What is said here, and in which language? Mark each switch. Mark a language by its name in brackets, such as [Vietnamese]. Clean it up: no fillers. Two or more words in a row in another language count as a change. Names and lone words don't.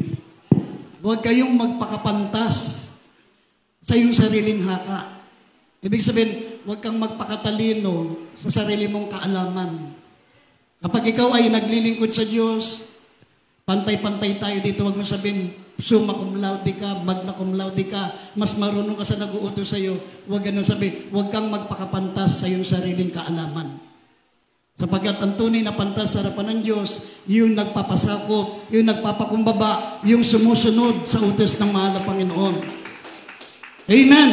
[Filipino] Huwag kayong magpakapantas sa iyong sariling haka. Ibig sabihin, huwag kang magpakatalino sa sarili mong kaalaman. Kapag ikaw ay naglilingkod sa Diyos, pantay-pantay tayo dito. Huwag mo sabihin, [Latin] summa cum laude [Filipino] ka, [Latin] magna cum laude [Filipino] ka, mas marunong ka sa nag-uutos sa iyo. Huwag ganun sabihin. Huwag kang magpakapantas sa iyong sariling kaalaman. Sapagkat ang tunay na pantas sa harapan ng Diyos, yung nagpapasakop, yung nagpapakumbaba, yung sumusunod sa utos ng mahal na Panginoon. Amen!